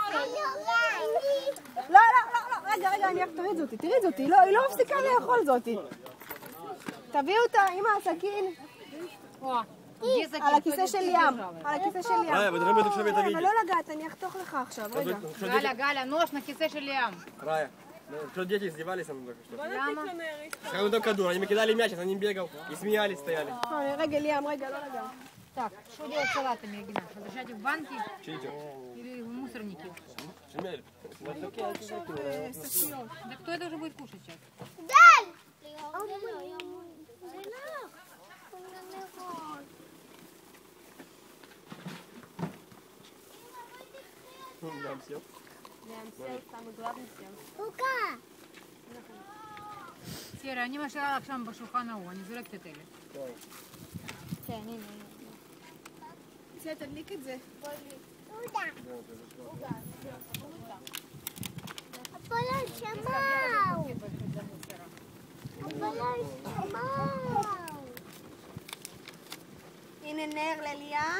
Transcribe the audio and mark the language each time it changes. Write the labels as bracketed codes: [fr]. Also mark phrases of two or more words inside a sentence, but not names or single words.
[he] לא, רגע, תראי זאתי, לא, היא לא מפסיקה לאכול זאתי. תביאו אותה עם הסכין. על הכיסא של ים. אבל לא לגעת, אני אחתוך לך עכשיו, רגע. גאלה, נוש לכיסא של ים. ראיה. [ru] Что дети издевались со мной только что? [he] למה? [ru] Какой там кадур, они мне кидали мяч, за ним бегал и смеялись, стояли. [he] רגע, ים, רגע, לא לגעת. [ru] Так, что делать с салатами, Егина? Подержать их в банке или в мусорнике? Да кто это уже будет кушать сейчас? [he] די! [ru] Сера, [he] אני משאירה לך שם בשולחן ההוא, אני זורקת את אלה. כן, הנה. בסדר, תדליק את זה. אבל לא שמעו! הנה נר לליאם.